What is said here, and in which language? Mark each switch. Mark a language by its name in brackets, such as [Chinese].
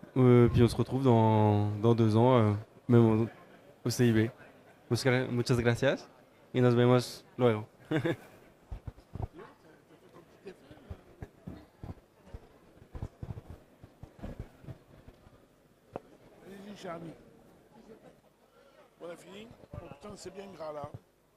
[French] Puis on se retrouve dans 2 ans, même au CIB. [Spanish] Muchas gracias y nos vemos luego. [French] Allez-y, Charlie. On a fini? Oh, putain, c'est bien gras là.